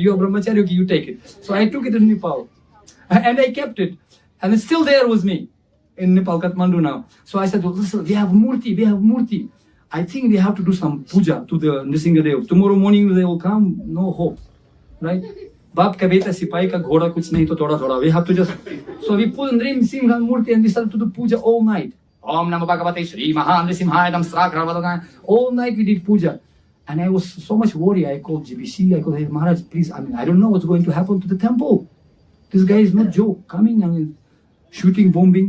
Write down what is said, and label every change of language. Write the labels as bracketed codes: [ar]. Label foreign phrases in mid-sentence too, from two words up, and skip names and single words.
[en] You are brahmachari, okay, you take it. So I took it in Nepal. And I kept it. And it's still there with me in Nepal, Kathmandu now. So I said, well, listen, we have murti. I think we have to do some puja to the Nrisimhadeva. Tomorrow morning they will come, no hope. Right? [hi] बाप का बेटा सिपाही का घोड़ा कुछ नहीं तो थोड़ा. [en] We have to just... So we put Nrisimha murti and we started to do puja all night. [sa] ॐ नमो भगवते श्री महा नृसिंहायदम् सक्रवदगन. [en] All night we did puja. And I was so much worried. I called GBC, I called, hey, Maharaj, please, I don't know what's going to happen to the temple. This guy is not joke, coming, shooting, bombing.